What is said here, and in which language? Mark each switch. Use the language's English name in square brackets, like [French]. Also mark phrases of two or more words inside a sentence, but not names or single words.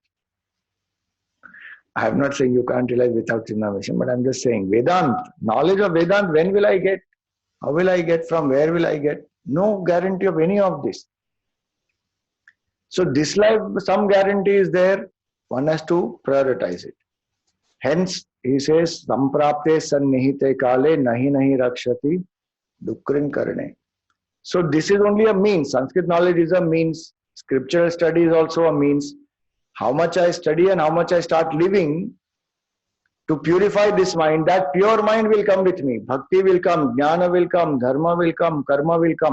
[English] I am not saying you can't realize without Chinmaya mission, but I am just saying Vedanta, knowledge of Vedanta, when will I get? How will I get? From where will I get? No guarantee of any of this. So this life, some guarantee is there. One has to prioritize it. Hence, he says, [Sanskrit] Samprapte sannihite kale nahi nahi rakshati dukrin karne. [English] So this is only a means. Sanskrit knowledge is a means. Scriptural study is also a means. How much I study and how much I start living to purify this mind, that pure mind will come with me. Bhakti will come, jnana will come, dharma will come, karma will come.